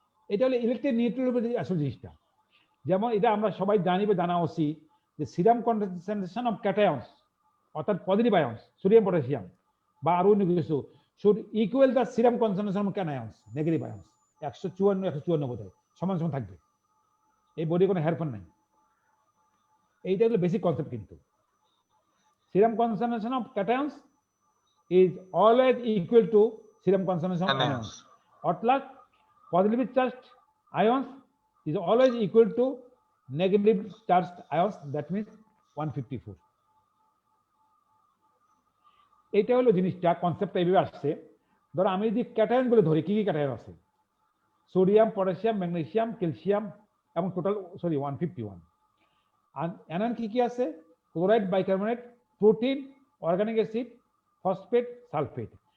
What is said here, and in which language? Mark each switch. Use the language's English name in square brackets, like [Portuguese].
[Bangla] এটা হলো electric neutral আসল জিনিসটা। যেমন এটা আমরা সবাই জানি বা জানা উচিত যে সিরাম কনসেন্ট্রেশন অফ ক্যাটায়নস অর্থাৎ পজিটিভ আয়নস সোডিয়াম পটাশিয়াম বা আরো অন্য কিছু should equal the serum concentration of ক্যানায়নস negative ions 154 বোধহয় সমান সমান থাকবে, এই বডি কোনো হেরফের নাই। এইটা হলো বেসিক কনসেপ্ট। [English] কিন্তু serum concentration of cations is always equal to serum concentration of anions. অর্থাৎ positively charged ions is always equal to negative charged ions, that means 154. [Bangla] এটা হলো জিনিসটা, কনসেপ্টটা এইভাবে আসছে। ধরো আমি যদি ক্যাটায়ন গুলো ধরি, কি কি ক্যাটায়ন আছে? সোডিয়াম, পটাশিয়াম, ম্যাগনেসিয়াম, ক্যালসিয়াম এবং টোটাল 151। আর অ্যানায়ন কি কি আছে? Chloride, bicarbonate, protein, organic acid, phosphate, sulphate.